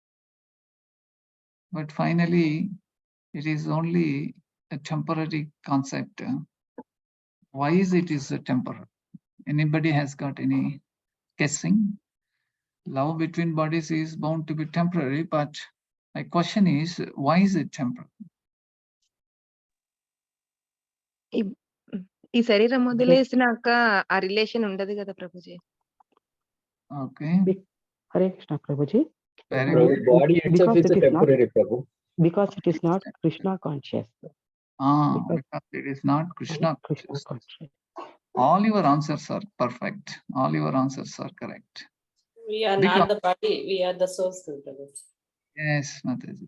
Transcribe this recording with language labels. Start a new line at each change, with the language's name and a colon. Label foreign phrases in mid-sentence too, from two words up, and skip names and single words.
English: But finally, it is only a temporary concept. Why is it a temporary? Anybody has got any guessing? Love between bodies is bound to be temporary, but my question is, why is it temporary?
Telugu: ఈ శరీరం వదిలేసినాక ఆ రిలేషన్ ఉండదు కదా ప్రభుజీ.
English: Okay. Hare Krishna Prabhuji. Body itself is a temporary, Prabhu. Because it is not Krishna conscious. Because it is not Krishna conscious. All your answers are perfect. All your answers are correct. We are not the body, we are the source.